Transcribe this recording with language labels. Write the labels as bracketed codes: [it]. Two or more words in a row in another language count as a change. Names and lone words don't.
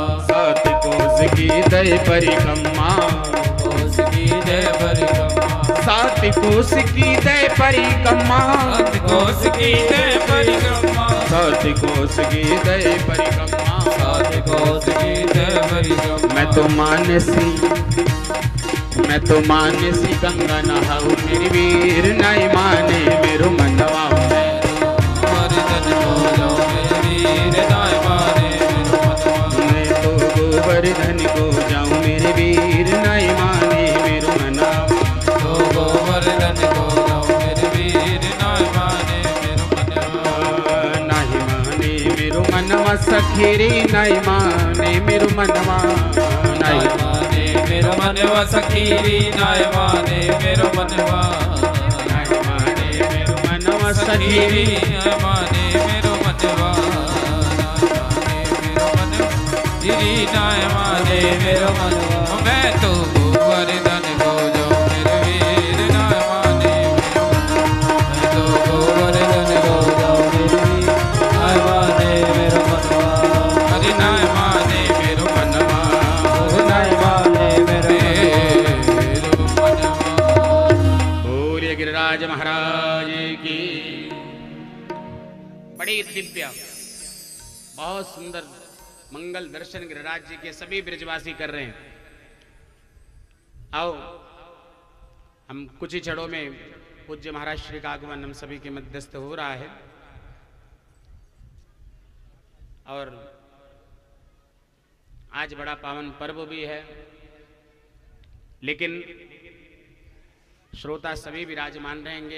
[bra] सात कोस की दय परिक्रमा, कोस की दय परिक्रमा, सात कोस की दय परिक्रमा, सात कोस की दय परिक्रमा, सात कोस की दय परिक्रमा, सात कोस की दय परिक्रमा। मैं तो मानसी गंगा नहाऊं मेरी वीर नहीं माने मेरो मनवा, गोवर्धन को जाऊं मेरे वीर नाय माने मेरो मनवा, मैं तो गोवर्धन को जाऊं मेरे वीर नहीं माने मेरो मनवा, तो गोवर्धन को जाऊं मेरे वीर नाय माने मेरो मनवा, नहीं माने मेरो मनवा सखी रे नहीं माने मेरो मनवा, नहीं माने मेरो मनवा सखी नाय माने मेरो मनवा, नहीं माने मेरो मनवा सखी सखी नाय माने मेरो मनवा, नाय माने मेरो मनवा। मैं तो गोवर्धन को जाऊं मेरे वीर नाय माने मेरो मनवा, मैं तो गोवर्धन को जाऊं मेरे वीर नाय माने मेरो मनवा, हरि नाय माने मेरो मनवा, नाय माने मेरो मनवा। [hi] सूर्य गिरिराज महाराज की बड़ी दिव्य बहुत सुंदर मंगल दर्शन गिरिराज जी के सभी ब्रजवासी कर रहे हैं। आओ हम कुछ ही क्षणों में पूज्य महाराज श्री का आगमन हम सभी के मध्यस्थ हो रहा है और आज बड़ा पावन पर्व भी है, लेकिन श्रोता सभी विराजमान रहेंगे।